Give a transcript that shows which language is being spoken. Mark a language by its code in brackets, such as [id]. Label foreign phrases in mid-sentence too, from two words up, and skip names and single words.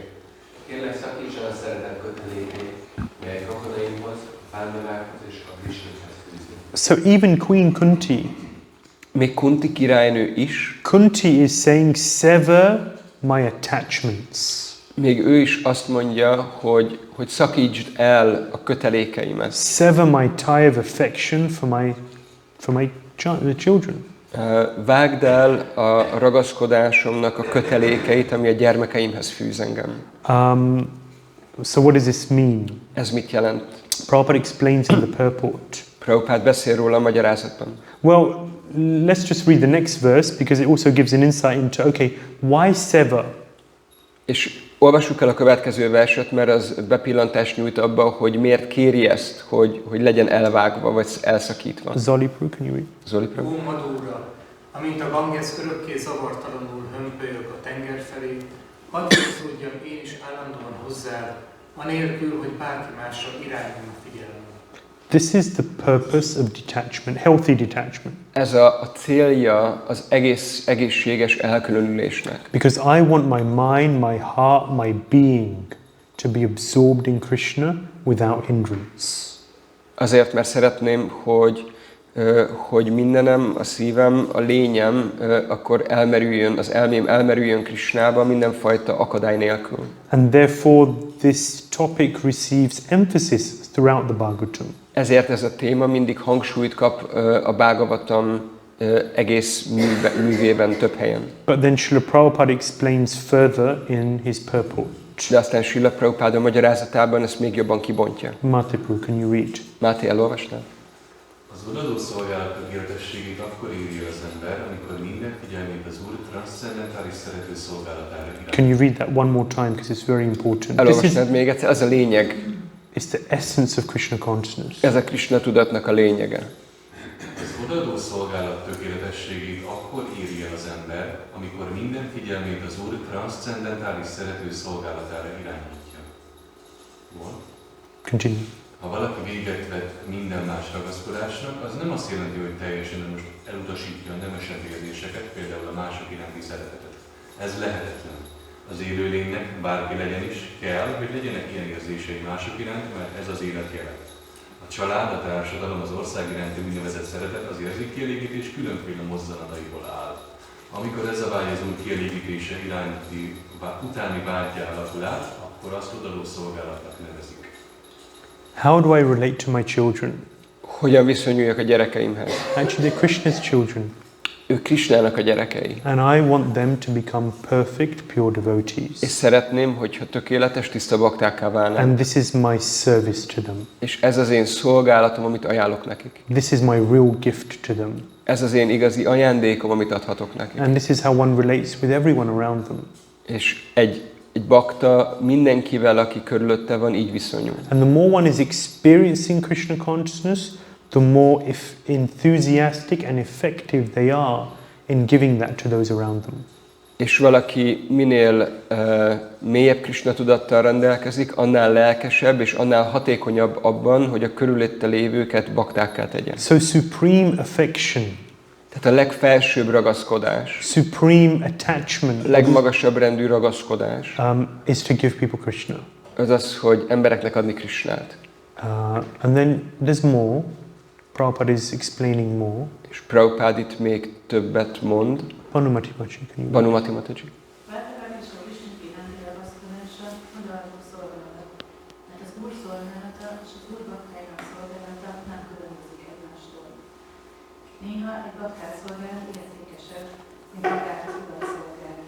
[hu] Kérlek szakítson a szeretet kötelékét, melyek rokonaimhoz, a Pándavákhoz és a Krisnához fűznek. [en] So even Queen Kunti, [hu] még Kunti királynő is, [en] Kunti is saying, sever my attachments. [hu] Még ő is azt mondja, hogy szakítsd el a kötelékeimet. [en] Sever my tie of affection for my children. [hu] Vágd el a ragaszkodásomnak a kötelékeit, ami a gyermekeimhez fűz engem. [en] So what does this mean? [hu] Ez mit jelent? [en] Prabhupada explains in the purport. [hu] Prabhupada beszél róla a magyarázatban. [en] Well, let's just read the next verse because it also gives an insight into, okay, why sever? [hu] És olvassuk el a következő verset, mert az bepillantást nyújt abba, hogy miért kéri ezt, hogy legyen elvágva, vagy elszakítva. [en] Zolipru, can you read? [hu] Zolipru. Ó Madúra, amint a Ganges örökké zavartalanul hömpölyög a tenger felé, hadd húzódjam én is állandóan hozzád, anélkül, hogy bárki másra irányulna figyelem. [en] This is the purpose of detachment, healthy detachment. [hu] Ez a célja az egészséges elkülönülésnek. [en] Because I want my mind, my heart, my being to be absorbed in Krishna without hindrance. [hu] Azért, mert szeretném, hogy mindenem, a szívem, a lényem, akkor elmerüljön, az elmém elmerüljön Krishnába mindenfajta akadály nélkül. [en] And therefore this topic receives emphasis throughout the Bhagavatam. [hu] Ezért ez a téma mindig hangsúlyt kap a Bhagavatam egész művében több helyen. [en] But then Srila Prabhupada explains further in his purport. [hu] De aztán Srila Prabhupada magyarázatában ezt még jobban kibontja. [en] Mataprabhu, can you read? [hu] Máté, elolvasnál? Az odadó szolgálat tökéletességét akkor éri az ember, amikor minden figyelmét az Úr transzcendentális szerető szolgálatára irányítja. Can you read that one more time because it's very important. Elolvasnád még egyszer, ez a lényeg. It's the essence of Krishna consciousness. Ez a Krishna tudatnak a lényege. Az odadó szolgálat tökéletességét akkor éri el az ember, amikor minden figyelmét az Úr transzcendentális szerető szolgálatára irányítja. [en] What? Continue. [hu] Ha valaki véget vet minden más ragaszkodásnak, az nem azt jelenti, hogy teljesen most elutasítja a nemesebb érzéseket, például a mások iránti szeretetet. Ez lehetetlen. Az élőlénynek, bárki legyen is, kell, hogy legyenek ilyen érzései mások iránt, mert ez az élet jele. A család, a társadalom, az ország iránti úgynevezett szeretet az érzékkielégítés különféle mozzanataiból áll. Amikor ez a vágy az Úr kielégítése utáni vágya alakul át, akkor azt odadó szolgálatnak nevezik. [en] How do I relate to my children? [hu] Hogyan viszonyuljak a gyerekeimhez? [en] Actually, they're Krishna's children. [hu] Ők Krishnának a gyerekei. [en] And I want them to become perfect, pure devotees. [hu] És szeretném, hogyha tökéletes, tiszta baktákká válnának. [en] And this is my service to them. [hu] És ez az én szolgálatom, amit ajánlok nekik. [en] This is my real gift to them. [hu] Ez az én igazi ajándékom, amit adhatok nekik. [en] And this is how one relates with everyone around them. [hu] És egy bakta mindenkivel, aki körülötte van, így viszonyul. [en] And the more one is experiencing Krishna consciousness, the more enthusiastic and effective they are in giving that to those around them. [hu] És valaki minél mélyebb Krishna tudattal rendelkezik, annál lelkesebb és annál hatékonyabb abban, hogy a körülötte lévőket baktákká tegyen. [en] So supreme affection, [hu] tehát a legfelsőbb ragaszkodás, [en] supreme attachment, [hu] legmagasabb rendű ragaszkodás, [en] is to give people Krishna. [hu] Az az, hogy embereknek adni Krishnát. [en] And then there's more. Prabhupada is explaining more. [hu] És Prabhupada itt még többet mond. [en] Banumati Mataji, can you? [hu] Banumati Mataji. Néha egy baktát szolgálat értékesebb, mint magához utal szolgálni.